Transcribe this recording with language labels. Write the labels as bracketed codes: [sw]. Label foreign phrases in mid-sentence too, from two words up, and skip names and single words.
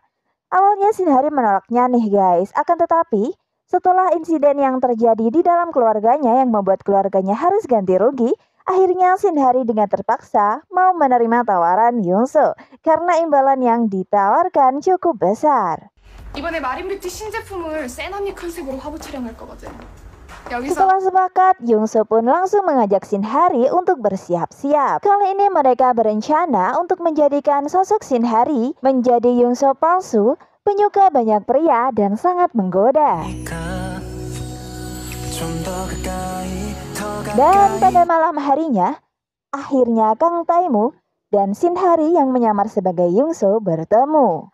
[id] Awalnya Shin Hari menolaknya nih guys, akan tetapi setelah insiden yang terjadi di dalam keluarganya yang membuat keluarganya harus ganti rugi, Akhirnya Shin Hari dengan terpaksa mau menerima tawaran Yungso karena imbalan yang ditawarkan cukup besar. [ko] 이번에 마린뷰티 신제품을 센 언니 컨셉으로 화보 촬영할 거거든. 여기서 [id] Setelah sepakat, Yungso pun langsung mengajak Shin Hari untuk bersiap-siap. Kali ini mereka berencana untuk menjadikan sosok Shin Hari menjadi Yungso palsu, penyuka banyak pria dan sangat menggoda. Dan pada malam harinya, akhirnya Kang Tae-mu dan Shin Hari yang menyamar sebagai Yungso bertemu.